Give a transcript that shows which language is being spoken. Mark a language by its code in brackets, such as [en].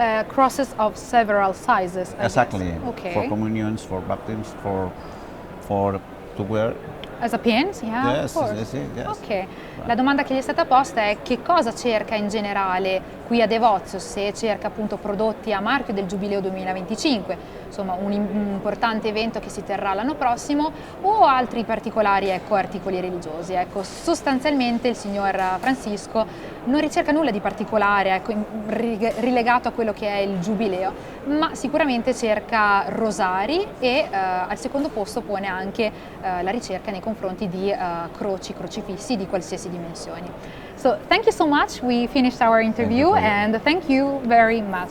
[en] Crosses of several sizes. Exactly. Okay. For communions, for baptisms, for to wear. As a pin? Yeah, Yes, of course. yes. [it] Ok, la domanda che gli è stata posta è che cosa cerca in generale qui a Devozio, se cerca appunto prodotti a marchio del Giubileo 2025, insomma un importante evento che si terrà l'anno prossimo, o altri particolari articoli religiosi. Ecco, sostanzialmente il signor Francisco non ricerca nulla di particolare rilegato a quello che è il Giubileo, ma sicuramente cerca rosari e al secondo posto pone anche la ricerca nei confronti di crocifissi di qualsiasi dimensioni. [en] So thank you so much. We finished our interview and thank you very much.